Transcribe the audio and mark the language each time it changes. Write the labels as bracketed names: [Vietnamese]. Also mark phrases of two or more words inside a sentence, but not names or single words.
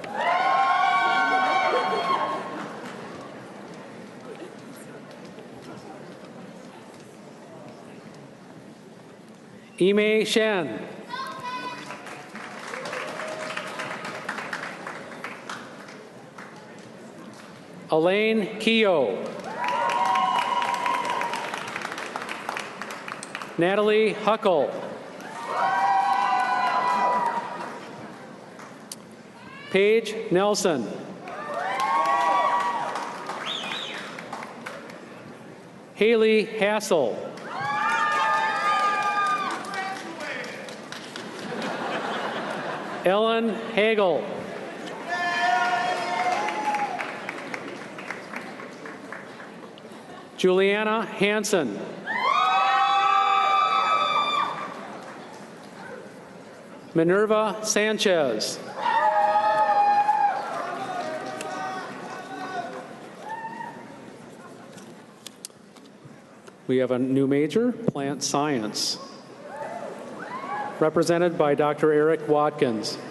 [English] Ime Shen. Elaine Keogh. Natalie Huckle. Paige Nelson. Haley Hassel. Ellen Hagel. Juliana Hansen. Minerva Sanchez. We have a new major, plant science, represented by Dr. Eric Watkins.